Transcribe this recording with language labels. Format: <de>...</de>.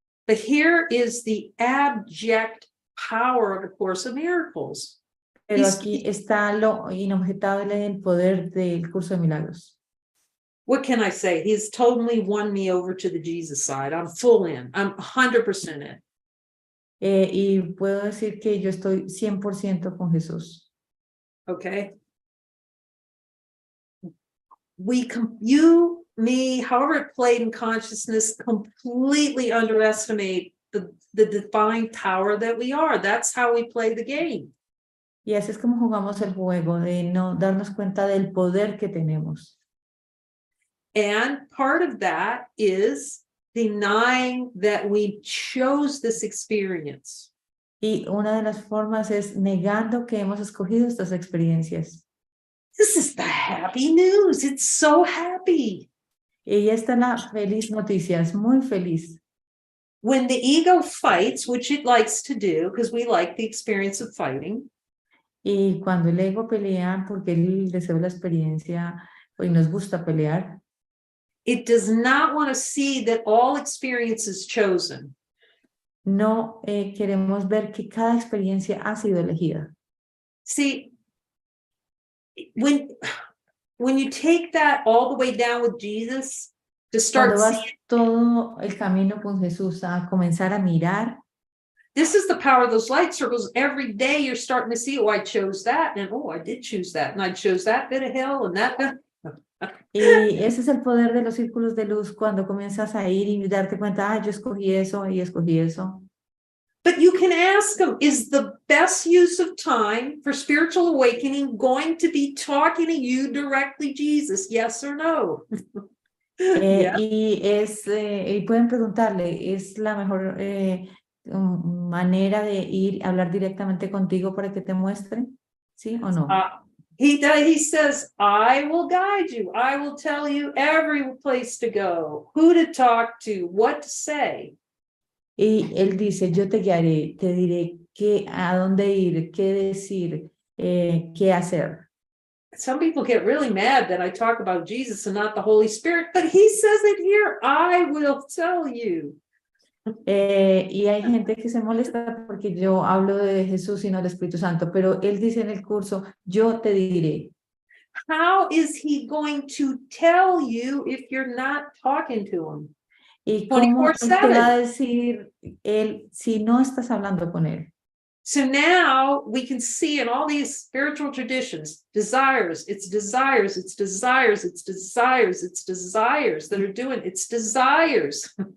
<en>But here is the abject power of A Course of Miracles.</en> <es>Pero aquí está lo inobjetable del poder del curso de milagros.</es> <en>What can I say? He's totally won me over to the Jesus side. I'm full in. I'm 100% in.</en> <es>Y puedo decir que yo estoy 100% con Jesús.</es> <en>Okay. You, me, however it played in consciousness, completely underestimate the divine power that we are. That's how we play the game.</en> <es>Y así es como jugamos el juego, de no darnos cuenta del poder que tenemos.</es> <en>And part of that is denying that we chose this experience.</en> <es>Y una de las formas es negando que hemos escogido estas experiencias.</es> <en>This is the happy news. It's so happy.</en> <es>Y ya está la feliz noticia, es muy feliz.</es> <en>When the ego fights, which it likes to do, because we like the experience of fighting.</en> <es>Y cuando el ego pelea, porque él desea la experiencia y nos gusta pelear,</es> <en>it does not want to see that all experience is chosen.</en> <es>No queremos ver que cada experiencia ha sido elegida.</es> <en>See, when you take that all the way down with Jesus, to start</en> <es>Cuando vas</es> <en>seeing,</en> <es>todo el camino con Jesús a comenzar a mirar,</es> <en>this is the power of those light circles. Every day you're starting to see, oh, I chose that, and oh, I did choose that, and I chose that bit of hell, and that bit.</en> <es>Y ese es el poder de los círculos de luz, cuando comienzas a ir y darte cuenta, yo escogí eso y escogí eso.</es> <en>But you can ask them, is the best use of time for spiritual awakening going to be talking to you directly, Jesus? Yes or no? Yeah.</en> <es>Y pueden preguntarle, ¿es la mejor manera de ir a hablar directamente contigo para que te muestre? ¿Sí o no?</es> <en>He says, I will guide you. I will tell you every place to go, who to talk to, what to say.</en> <es>Y él dice, yo te guiaré, te diré a dónde ir, qué decir, qué hacer.</es> <en>Some people get really mad that I talk about Jesus and not the Holy Spirit, but he says it here, I will tell you.</en> <es>Y hay gente que se molesta porque yo hablo de Jesús y no del Espíritu Santo, pero él dice en el curso, yo te diré.</es> <en>How is he going to tell you if you're not talking to him?</en> <es>¿Y cómo él te va a decir él si no estás hablando con él?</es> <en>So now we can see in all these spiritual traditions, desires, it's desires, it's desires, it's desires, it's desires that are doing, it's desires.</en>